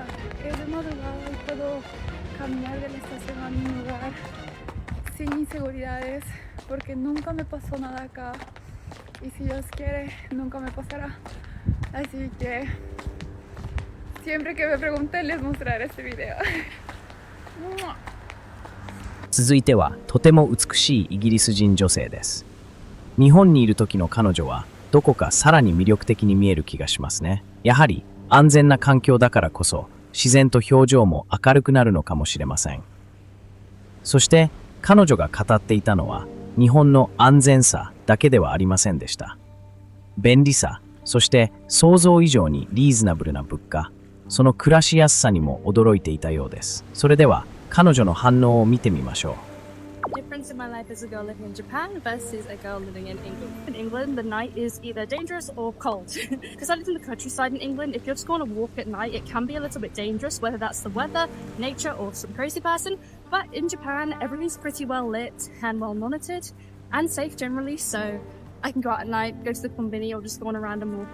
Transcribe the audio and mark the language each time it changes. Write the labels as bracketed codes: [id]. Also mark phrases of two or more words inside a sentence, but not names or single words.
[es] Es de madrugada y puedo caminar de la estación a mi hogar sin inseguridades, porque nunca me pasó nada acá. Y si Dios quiere, nunca me pasará. Así que siempre que me pregunten les mostraré este video. [ja] 続いてはとても美しいイギリス人女性です。日本にいる時の彼女はどこかさらに魅力的に見える気がしますね。やはり安全な環境だからこそ自然と表情も明るくなるのかもしれません。そして彼女が語っていたのは日本の安全さだけではありませんでした。便利さ、そして想像以上にリーズナブルな物価、その暮らしやすさにも驚いていたようです。それでは彼女の反応を見てみましょう。 [en] Difference in my life as a girl living in Japan versus a girl living in England. In England, the night is either dangerous or cold. Because I live in the countryside in England, if you're just going to walk at night, it can be a little bit dangerous, whether that's the weather, nature, or some crazy person. But in Japan, everything's pretty well lit and well monitored and safe generally, so I can go out at night, go to the konbini, or just go on a random walk.